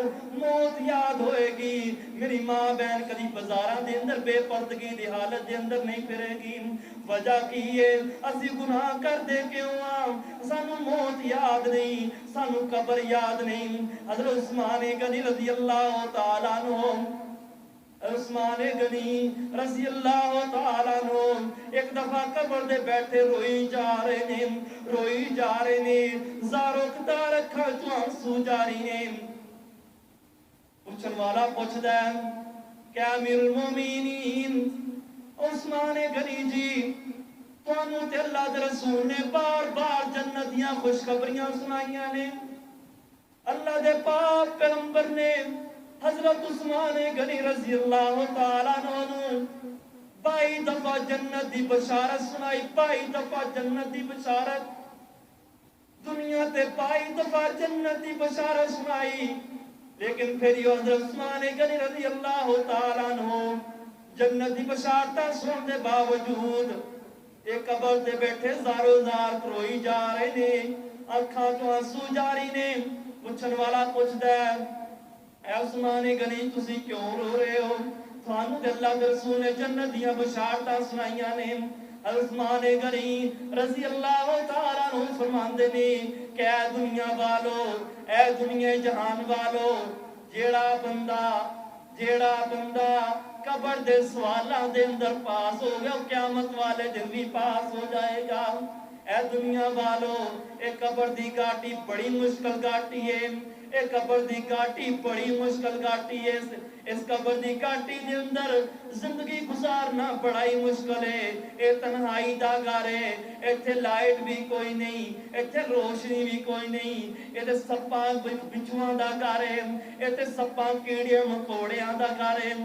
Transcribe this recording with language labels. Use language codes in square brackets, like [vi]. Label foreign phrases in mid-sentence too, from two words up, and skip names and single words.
[pa] ਮੌਤ ਯਾਦ ਹੋਏਗੀ ਮੇਰੀ ਮਾਂ ਭੈਣ ਕਦੀ ਬਾਜ਼ਾਰਾਂ ਦੇ ਅੰਦਰ ਬੇਪਰਦਗੀ ਦੀ ਹਾਲਤ ਦੇ ਅੰਦਰ ਨਹੀਂ ਫਿਰੇਗੀ ਵਜ੍ਹਾ ਕੀ ਹੈ ਅਸੀਂ ਗੁਨਾਹ ਕਰਦੇ ਕਿਉਂ ਸਾਨੂੰ ਮੌਤ ਯਾਦ ਨਹੀਂ ਸਾਨੂੰ ਕਬਰ ਯਾਦ ਨਹੀਂ ਹਜ਼ਰਤ ਉਸਮਾਨ ਗ਼ਨੀ [ar] رضي الله تعالى عنه [pa] उस्मान गनी [ar] رضي الله تعالى عنه [pa] ਇਕ ਦਫ਼ਾ ਕਬਰ ਦੇ ਬੈਠੇ ਰੋਈ ਜਾ ਰਹੇ ਨੇ ਜ਼ਾਰੋ ਕਤਾਰ ਅੱਖਾਂ ਚੋਂ ਅੱਥਰੂ ਜਾਰੀ ਨੇ ਪੁੱਛਣ ਵਾਲਾ ਪੁੱਛਦਾ ਕਿਆ ਅਮੀਰੁਲ ਮੋਮਿਨੀਨ ਉਸਮਾਨ ਗ਼ਨੀ ਜੀ ਤੁਹਾਨੂੰ ਤੇ ਅੱਲਾਹ ਦੇ ਰਸੂਲ ਨੇ ਬਾਰ ਬਾਰ ਜੰਨਤ ਦੀਆਂ ਖ਼ੁਸ਼ਖ਼ਬਰੀਆਂ ਸੁਣਾਈਆਂ ਨੇ ਅੱਲਾਹ ਦੇ ਪਾਕ ਪੈਗ਼ੰਬਰ ਨੇ ਹਜ਼ਰਤ ਉਸਮਾਨ ਗ਼ਨੀ [ar] رضي الله تعالى عنه [pa] 22 ਦਫ਼ਾ ਜੰਨਤ ਦੀ ਬਸ਼ਾਰਤ ਸੁਣਾਈ 22 ਦਫ਼ਾ ਜੰਨਤ ਦੀ ਬਸ਼ਾਰਤ ਦੁਨੀਆ ਤੇ 22 ਦਫ਼ਾ ਜੰਨਤ ਦੀ ਬਸ਼ਾਰਤ ਸੁਣਾਈ ਲੇਕਿਨ ਫਿਰ ਹਜ਼ਰਤ उस्मान गनी [ar] رضي الله تعالى عنه [pa] ਜੰਨਤ ਦੀ ਬਸ਼ਾਰਤ ਸੁਣਨੇ ਦੇ ਬਾਵਜੂਦ ਇਕ ਕਬਰ ਤੇ ਬੈਠੇ ਜ਼ਾਰੋ ਜ਼ਾਰ ਰੋਈ ਜਾ ਰਹੇ ਨੇ ਅੱਖਾਂ ਚੋਂ ਅੱਥਰੂ ਜਾਰੀ ਨੇ ਪੁੱਛਣ ਵਾਲਾ ਪੁੱਛਦਾ ਐ ਉਸਮਾਨ ਗ਼ਨੀ ਤੁਸੀਂ ਕਿਉਂ ਰੋ ਰਹੇ ਹੋ ਥਾਨੂੰ ਤੇ ਅੱਲਾਹ ਦੇ ਰਸੂਲ ਨੇ ਜੰਨਤ ਦੀਆਂ ਬਸ਼ਾਰਤਾਂ ਸੁਣਾਈਆਂ ਨੇ ਉਸਮਾਨ ਗ਼ਨੀ [ar] رضي الله تعالى عنه [pa] ਫ਼ਰਮਾਂਦੇ ਨੇ ਕਿ ਐ ਦੁਨੀਆ ਵਾਲਿਓ ਐ ਦੁਨੀਆ ਜਹਾਨ ਵਾਲਿਓ ਜਿਹੜਾ ਬੰਦਾ ਕਬਰ ਦੇ ਸਵਾਲਾਂ ਦੇ ਅੰਦਰ ਪਾਸ ਹੋ ਗਿਆ ਕਿਆਮਤ ਵਾਲੇ ਦਿਨ ਵੀ ਪਾਸ ਹੋ ਜਾਏਗਾ ਐ ਦੁਨੀਆ ਵਾਲਿਓ ਏ ਕਬਰ ਦੀ ਘਾਟੀ ਬੜੀ ਮੁਸ਼ਕਿਲ ਘਾਟੀ ਹੈ ਏ ਕਬਰ ਦੀ ਘਾਟੀ ਬੜੀ ਮੁਸ਼ਕਿਲ ਘਾਟੀ ਹੈ ਇਸ ਕਬਰ ਦੀ ਘਾਟੀ ਦੇ ਅੰਦਰ ਜ਼ਿੰਦਗੀ ਗੁਜ਼ਾਰਨਾ ਬੜਾ ਹੀ ਮੁਸ਼ਕਿਲ ਹੈ ਏ ਤਨਹਾਈ ਦਾ ਘਰ ਹੈ ਇੱਥੇ ਲਾਈਟ ਵੀ ਕੋਈ ਨਹੀਂ ਇੱਥੇ ਰੋਸ਼ਨੀ ਵੀ ਕੋਈ ਨਹੀਂ ਇੱਥੇ ਸੱਪਾਂ ਬਿੱਛੂਆਂ ਦਾ ਘਰ ਹੈ ਇੱਥੇ ਸੱਪਾਂ ਕੀੜੀਆਂ ਮਕੌੜਿਆਂ ਦਾ ਘਰ ਹੈ